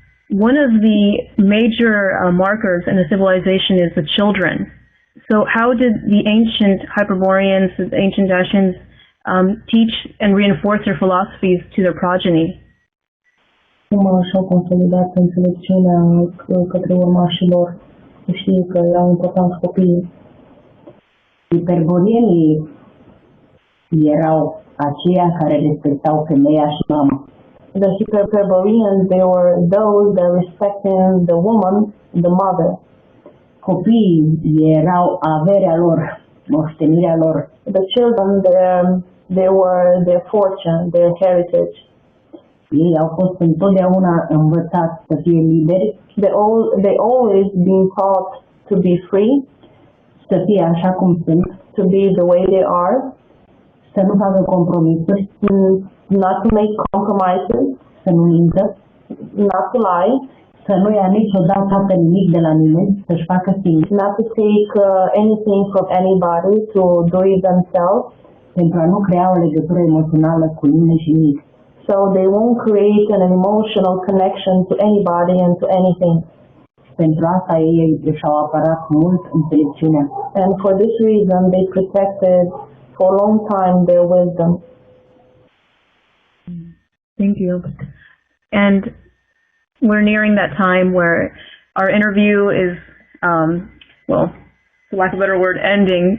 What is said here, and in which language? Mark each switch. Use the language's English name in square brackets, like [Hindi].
[English] One of the major markers in a civilization is the children. So how did the ancient Hyperboreans, the ancient Dacians, teach and reinforce their philosophies to their progeny? [Romanian] Cum și-au consolidat înțelepciunea către urmașilor? Știi că erau importanți copiii. Hyperborienii erau aceia care respectau femeia și mama. [English] The Hyperboreans, they were those that respected the woman, the mother. [Romanian] Copiii erau averea lor, moștenirea lor. [English] The children, they were their fortune, their heritage. [Romanian] Ei au fost întotdeauna învățați să fie liberi, [English] They always been taught to be free, [Romanian] să fie așa cum sunt, [English] to be the way they are, [Romanian] să nu facă compromisuri, [English] not to make compromises, [Romanian] să nu mintă, [English] not to lie, [Romanian] să nu ia niciodată nimic de la nimeni, să-și facă singur, [English] not to take anything from anybody, to do it themselves, [Romanian] pentru a nu crea o legătură emoțională cu nimeni și nimic. [English] so they won't create an emotional connection to anybody and to anything. [Romanian] Pentru asta ei și-au apărat mult înțelepciunea. [English] And for this reason, they protected for a long time their wisdom. Thank you. And we're nearing that time where our interview is, well, for lack of a better word, ending.